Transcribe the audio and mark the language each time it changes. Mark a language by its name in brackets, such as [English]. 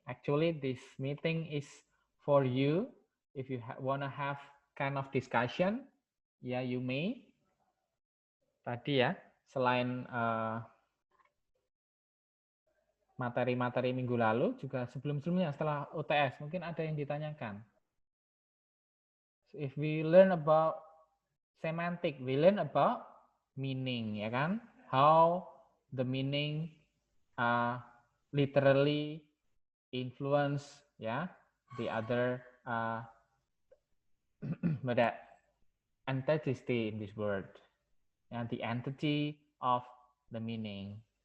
[English] Actually, this meeting is for you. If you wanna have kind of discussion, yeah, you may. [Indonesian] Tadi ya, selain materi-materi minggu lalu, juga sebelum-sebelumnya setelah UTS, mungkin ada yang ditanyakan. [English] If we learn about semantic, we learn about meaning, ya kan? How the meaning literally influence, ya, the other that entity in this word, and the entity of the meaning.